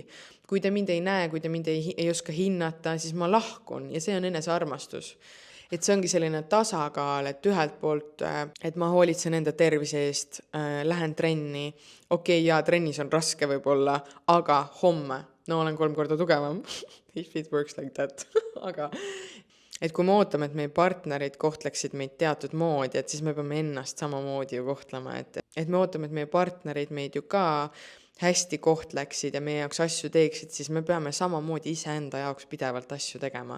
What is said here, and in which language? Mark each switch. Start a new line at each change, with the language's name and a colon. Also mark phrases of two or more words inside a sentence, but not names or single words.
Estonian: Kui te mind ei näe, kui te mind ei oska hinnata, siis ma lahkun ja see on enesearmastus. Et see ongi selline tasakaal, et ühelt poolt, et ma hoolitsen enda tervise eest, lähen trenni, jaa, trennis on raske võib-olla, aga homme, no olen 3 korda tugevam,
English: if it works like that,
Estonian: aga et kui me ootame, et meie partnerid kohtleksid meid teatud moodi, et siis me peame ennast samamoodi ju kohtlema, et me ootame, et meie partnerid meid ju ka hästi kohtleksid ja meie jaoks asju teeksid, siis me peame samamoodi iseenda jaoks pidevalt asju tegema.